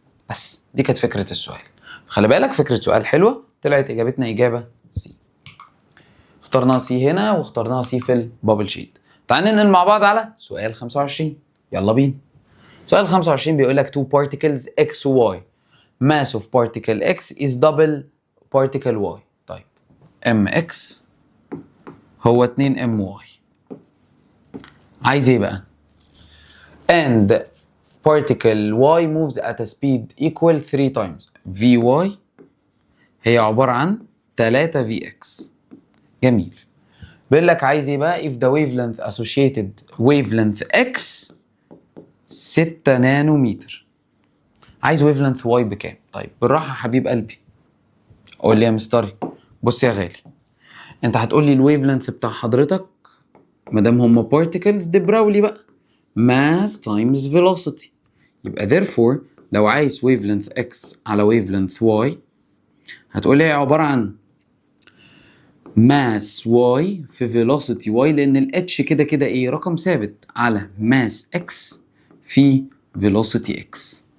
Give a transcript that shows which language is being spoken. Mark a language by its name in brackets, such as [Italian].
[Arabic] بس دي كانت فكره السؤال. خلي بالك فكره سؤال حلوه، طلعت اجابتنا اجابه سي. اخترناها سي هنا واخترناها سي في البابل شيت. تعال ننقل مع بعض على سؤال 25. يلا بينا. سؤال 25 بيقول لك [English] two particles x [Arabic] و y. [English] mass of particle x is double particle y. [Arabic] طيب mx هو 2my. عايز ايه بقى؟ [English] and particle y moves at a speed equal 3 times vy [Arabic] هي عبارة عن [English] 3 vx. [Arabic] جميل. بيقول لك عايز ايه بقى؟ [English] if the wavelength associated wavelength x 6 نانومتر. [Arabic] عايز wavelength y بكام؟ طيب بالراحة حبيب قلبي. قول لي يا مستري. بص يا غالي، انت هتقول لي الويف لينث بتاع حضرتك مادام هم particles دي براولي بقى [English] mass times velocity، [Arabic] يبقى [English] therefore [Arabic] لو عايز wavelength x على wavelength y هتقول لي عبارة عن mass y في velocity y، لأن ال h كده ايه؟ رقم ثابت على mass x في velocity x.